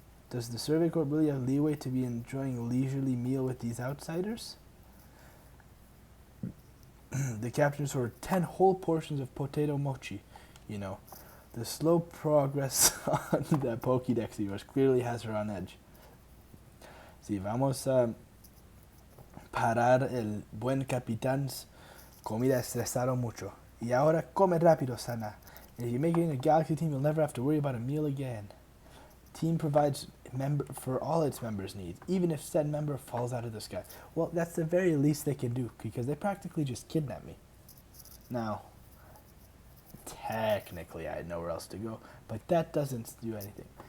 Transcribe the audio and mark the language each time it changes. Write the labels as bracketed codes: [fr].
[en] Does the Survey Corps really have leeway to be enjoying a leisurely meal with these outsiders? The captains ordered 10 whole portions of potato mochi. You know, the slow progress on that Pokédex of yours clearly has her on edge. [es] Si vamos a parar el buen capitán's comida estresado mucho. Y ahora come rápido, Sana. [en] And if you make it in a Galaxy team, you'll never have to worry about a meal again. Team provides for all its members' needs, even if said member falls out of the sky. Well, that's the very least they can do, because they practically just kidnapped me. Now, technically I had nowhere else to go, but that doesn't do anything.